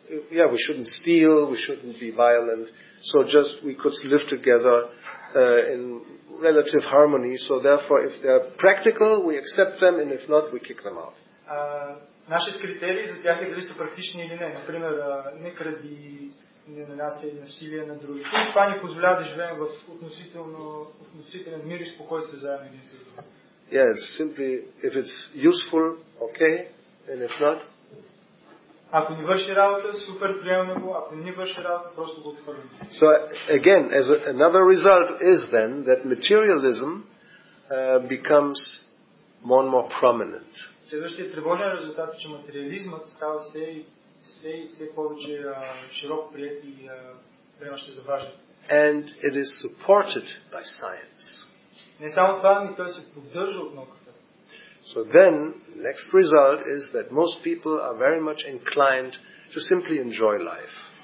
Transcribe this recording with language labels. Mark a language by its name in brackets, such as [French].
[English] We shouldn't steal, we shouldn't be violent, so just we could live together in relative harmony, so therefore if they're practical, we accept them, and if not, we kick them out. [Bulgarian] Нашият критерий за тях е дали са практични или не. Например, не кради, не нанасяй насилие на други. Това ни позволява да живеем в относителен мир и спокойствие заедно един с друг. [English] Yes, simply if it's useful, okay, and if not. [Bulgarian] Ако ни върши работа, супер, приемаме го. Ако не ни върши работа, просто го отхвърляме. [English] So again, another result is then that materialism becomes more and more prominent. [Bulgarian] Следващия тревожен резултат е, че материализмът става все повече широко приет и приемащ за важен. [English] And it is supported by science. [Bulgarian] Не само това, но той се поддържа от науката. [English] So then, next result is that most people are very much inclined to simply enjoy life.